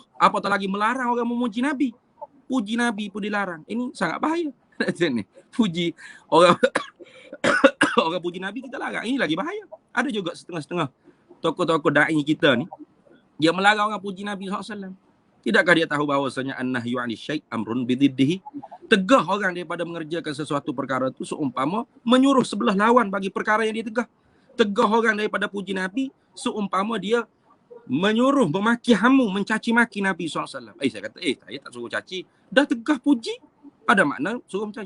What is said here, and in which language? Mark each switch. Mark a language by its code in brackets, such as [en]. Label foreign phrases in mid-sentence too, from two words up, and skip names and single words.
[ms] Apatah lagi melarang orang memuji Nabi. Puji Nabi pun dilarang. Ini sangat bahaya. Puji orang orang puji Nabi kita larang. Ini lagi bahaya. Ada juga setengah-setengah tokoh-tokoh da'i kita ni, dia melarang orang puji Nabi SAW. Tidakkah dia tahu bahawasanya [ar] an-nahyu 'ani syai' amrun bididdihi? [ms] Tegah orang daripada mengerjakan sesuatu perkara itu seumpama menyuruh sebelah lawan bagi perkara yang dia tegah. Tegah orang daripada puji Nabi seumpama dia menyuruh memaki hamu, mencaci maki Nabi SAW. Saya kata, saya tak suruh caci. Dah tegah puji, pada makna suruh mencaci.